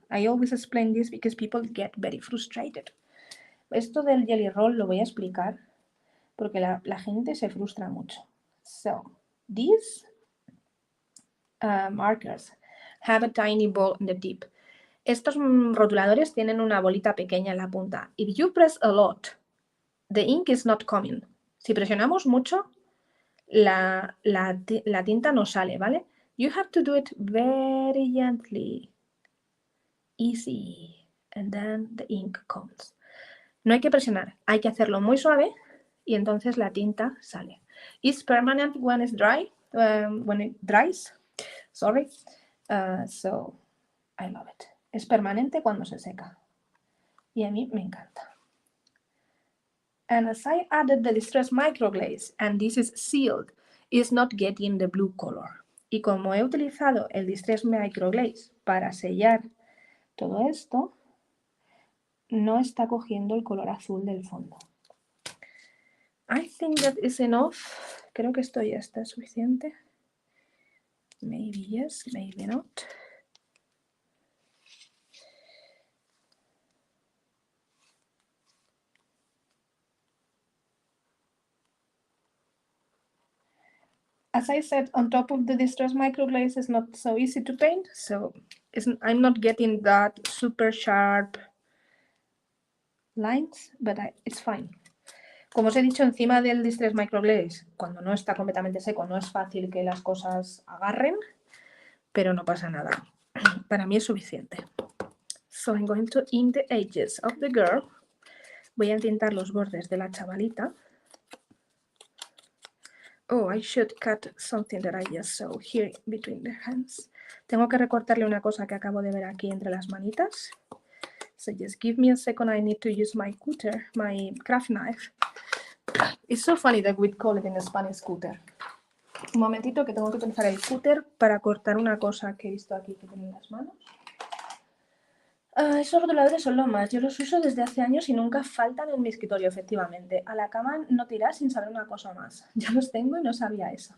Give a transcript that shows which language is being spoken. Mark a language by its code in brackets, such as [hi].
[en] I always explain this because people get very frustrated. [es] Esto del jelly roll lo voy a explicar porque la gente se frustra mucho. [en] So, these markers have a tiny ball on the tip. [es] Estos rotuladores tienen una bolita pequeña en la punta. [en] If you press a lot, the ink is not coming. [es] Si presionamos mucho, la tinta no sale, ¿vale? [en] You have to do it very gently. Easy. And then the ink comes. [es] No hay que presionar, hay que hacerlo muy suave y entonces la tinta sale. [en] It's permanent when it's dry, when it dries. Sorry. So, I love it. [es] Es permanente cuando se seca. Y a mí me encanta. [en] And as I added the Distress Micro Glaze, and this is sealed, it's not getting the blue color. [es] Y como he utilizado el Distress Micro Glaze para sellar todo esto, no está cogiendo el color azul del fondo. [en] I think that is enough. [es] Creo que esto ya está suficiente. [en] Maybe yes, maybe not. As I said, on top of the Distress Microglaze is not so easy to paint, so I'm not getting that super sharp lines, but it's fine. [es] Como os he dicho, encima del Distress Microglaze, cuando no está completamente seco, no es fácil que las cosas agarren, pero no pasa nada. Para mí es suficiente. [en] So I'm going to ink the edges of the girl. [es] Voy a tintar los bordes de la chavalita. [en] Oh, I should cut something that I just saw here between the hands. [es] Tengo que recortarle una cosa que acabo de ver aquí entre las manitas. [en] So just give me a second, I need to use my cutter, my craft knife. It's so funny that we call it in Spanish cutter. [es] Un momentito que tengo que utilizar el cutter para cortar una cosa que he visto aquí que tiene en las manos. Esos rotuladores son lo más. Yo los uso desde hace años y nunca faltan en mi escritorio, efectivamente. A la cama no te irás sin saber una cosa más. Ya los tengo y no sabía eso.